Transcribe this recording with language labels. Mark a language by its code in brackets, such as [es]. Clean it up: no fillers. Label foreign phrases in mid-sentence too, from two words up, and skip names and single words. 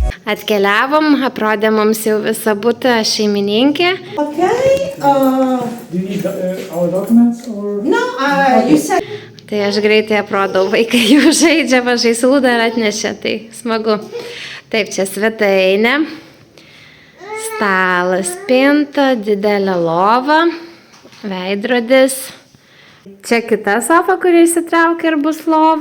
[lt] Atkeliavom, aprodė mums jau visą butą šeimininkė. [en] Okay. Do you need our documents or? No, you said. [lt] Tai aš greitai aprodau, vaikai jau žaidžia, žaislų dar atnešė, tai smagu. Taip, čia svetainė, stalas, spinta, didelė lova, veidrodis. Čia kita sofa, kuri įsitraukia ir bus lova.